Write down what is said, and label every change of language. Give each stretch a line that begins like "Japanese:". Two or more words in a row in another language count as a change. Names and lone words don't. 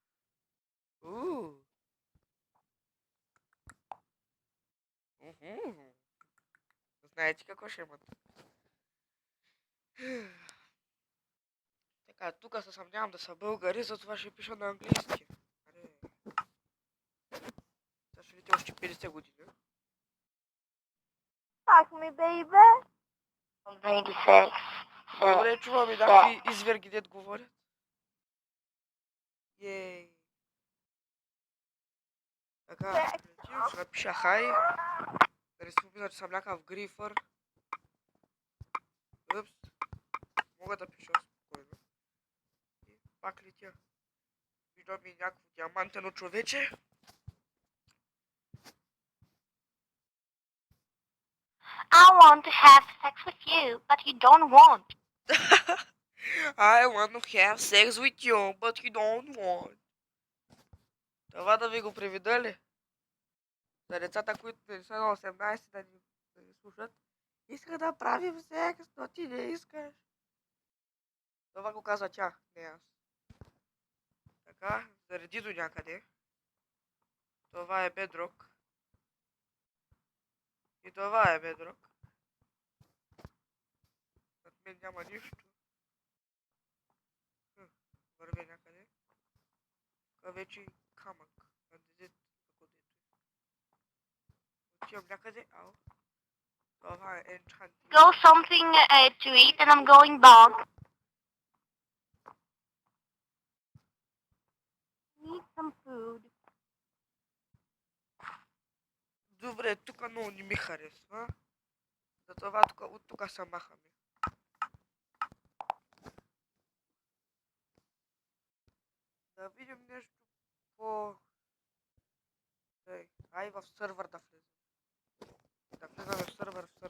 Bulgarian: Знаете какво ще имат? Така, тук се съмнявам да са българи, затова ще пиша на английски. Сега ще видите още 50 години.
English: Fuck me, baby. 96.
Bulgarian: Добре, чувам и някакви изверги дет говорят. Ей. Така, ще напиша хай. Да не спомня, че съм някакъв грифър. Упс. Мога да пиша спокойно. И пак летя. Виждам и някакво диамантено човече.
English: I want to have sex with you, but you don't want. I want to have sex with you, but you don't want.
Bulgarian: Това да ви го приведа ли? За децата, които не са на 18 да ни слушат. Иска да правим секс, но ти не искаш. Това го каза тя, не аз. Така, зареди до някъде. Това е бедрок. И това е бедрок. Над мен няма нищо. Върви някъде. Тук вече и камък. Отивам някъде. Ау. Това е енчанти.
English: Go something to eat and I'm going back. Need some food.
Bulgarian: Добре, тук много не ми харесва. Затова от тук се махаме. Да видим нещо по... Ай в сървър да влезем. Да влезаме в сървър.